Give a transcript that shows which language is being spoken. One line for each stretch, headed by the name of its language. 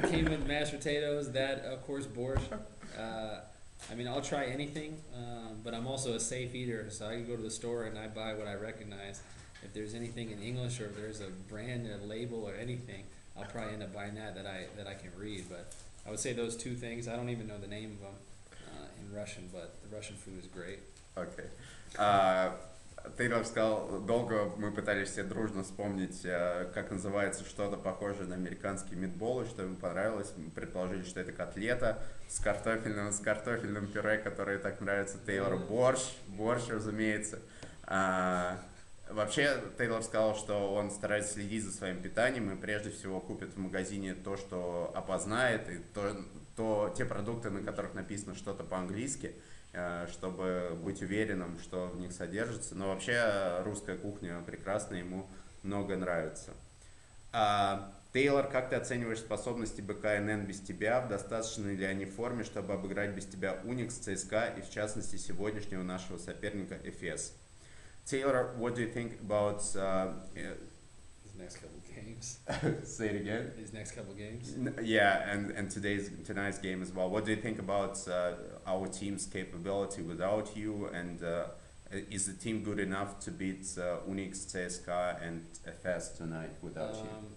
English: It came with mashed potatoes, that, of course, borscht. I'll try anything, but I'm also a safe eater, so I can go to the store and I buy what I recognize. If there's anything in English, or if there's a brand, a label, or anything, I'll probably end up buying that I can read. But I would say those two things. I don't even know the name of them in Russian, but the Russian food is great. Okay.
Russian: Тейлор сказал, долго мы пытались все дружно вспомнить, как называется что-то похожее на американские митболы, что ему понравилось. Мы предположили, что это котлета с картофельным пюре, которое так нравится Тейлору. Борщ, разумеется. Вообще, Тейлор сказал, что он старается следить за своим питанием и прежде всего купит в магазине то, что опознает, и те продукты, на которых написано что-то по-английски, чтобы быть уверенным, что в них содержится. Но вообще русская кухня прекрасна, ему много нравится. Тейлор, как ты оцениваешь способности БКНН без тебя? В достаточной ли они форме, чтобы обыграть без тебя Уникс, ЦСКА и в частности сегодняшнего нашего соперника ЭФЕС?
English: Taylor, what do you think about His next couple games. say it again? His next couple games. Yeah, and tonight's game as well. What do you think about our team's capability without you? And is the team good enough to beat Unix, CSKA, and FS tonight without you?